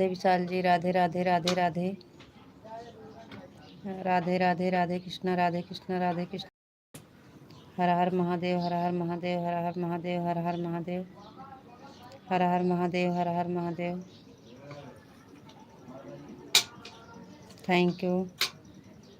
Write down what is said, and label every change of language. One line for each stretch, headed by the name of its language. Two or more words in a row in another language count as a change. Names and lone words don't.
Hindi: विशाल जी राधे राधे, राधे राधे, राधे राधे, राधे कृष्णा, राधे कृष्णा, राधे कृष्णा। हर हर महादेव, हर हर महादेव, हर हर महादेव, हर हर महादेव, हर हर महादेव, हर हर महादेव।
English: Thank you.